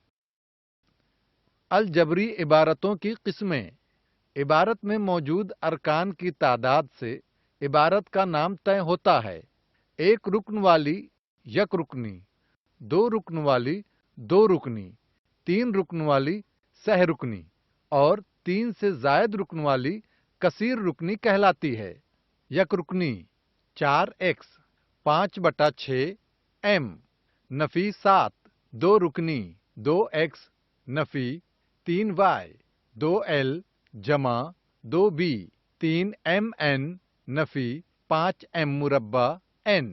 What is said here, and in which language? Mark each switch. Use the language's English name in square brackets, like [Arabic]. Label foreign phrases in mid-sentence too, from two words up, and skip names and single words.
[Urdu] الجبری عبارتوں کی قسمیں: عبارت میں موجود ارکان کی تعداد سے عبارت کا نام طے ہوتا ہے۔ ایک رکن والی یک رکنی، دو رکن والی دو رکنی، تین رکن والی سہ رکنی اور تین سے زائد رکن والی کثیر رکنی کہلاتی ہے۔ یک رکنی: 4x 5/6 m نفی 7 دو رکنی 2x نفی 3y 2l جمع 2b 3mn نفی 5m مربع n۔